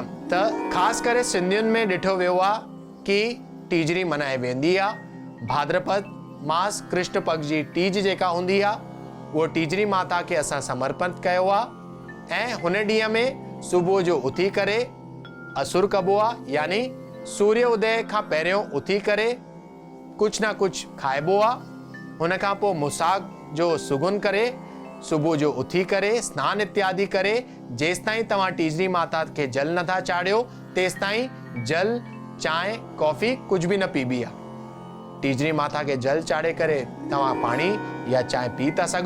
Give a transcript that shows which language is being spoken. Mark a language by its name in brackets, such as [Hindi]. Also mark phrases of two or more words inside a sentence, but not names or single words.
[Sindhi] त ख़ासि करे सिंधियुनि में ॾिठो वियो आहे कि टीजरी मल्हाई वेंदी आहे। भाद्रपद मास कृष्ण पक्ष जी टीज जेका हूंदी आहे, उहो टीजरी माता खे असां समर्पित कयो आहे। ऐं हुन ॾींहं में सुबुह जो उथी करे असुर कबो आहे, यानी सूर्य उदय खां पहिरियों उथी करे कुछ ना कुछ खाइबो आहे। हुन खां पोइ मुसाक जो सुगुन करे सुबुह जो उथी करे स्नान इत्यादि करे, जेसि ताईं तव्हां टीजरी माता खे जल नथा चाढ़ियो तेसि ताईं जल, चांहि, कॉफी कुझु बि न पीबी आहे। टीजरी माता खे जल चाढ़े करे तव्हां पाणी या चांहि पी था सघो।